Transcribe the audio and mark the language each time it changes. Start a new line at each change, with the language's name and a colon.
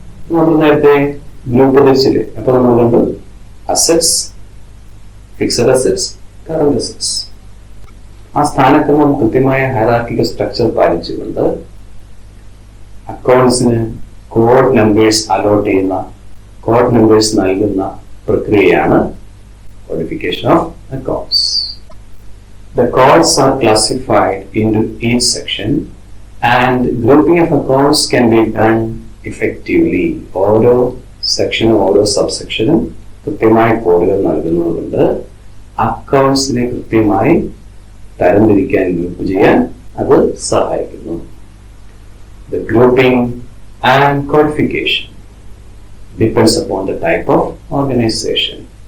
Malayalam: നമ്മൾ നേരത്തെ ഗ്രൂപ്പ് തിരിച്ചില്ലേ? അപ്പൊ നമ്മൾ കണ്ടു assets, fixed assets, current assets. ആ സ്ഥാനക്രമം കൃത്യമായ ഹയറാർക്കിക്കൽ സ്ട്രക്ചർ പാലിച്ചുകൊണ്ട് അക്കൗണ്ട്സിന് കോഡ് നമ്പേഴ്സ് അലോട്ട് ചെയ്യുന്ന, കോഡ് നമ്പേഴ്സ് നൽകുന്ന പ്രക്രിയയാണ് codification of accounts.
English: The codes are classified into each section and grouping of accounts can be done effectively.
Malayalam: ഓരോ സെക്ഷനും ഓരോ സബ്സെക്ഷനും കൃത്യമായ കോഡുകൾ നൽകുന്നതുകൊണ്ട് അക്കൗണ്ട്സിനെ കൃത്യമായി തരംതിരിക്കാൻ, ഗ്രൂപ്പ് ചെയ്യാൻ അത് സഹായിക്കുന്നു.
English: The grouping and codification depends upon the type of organization.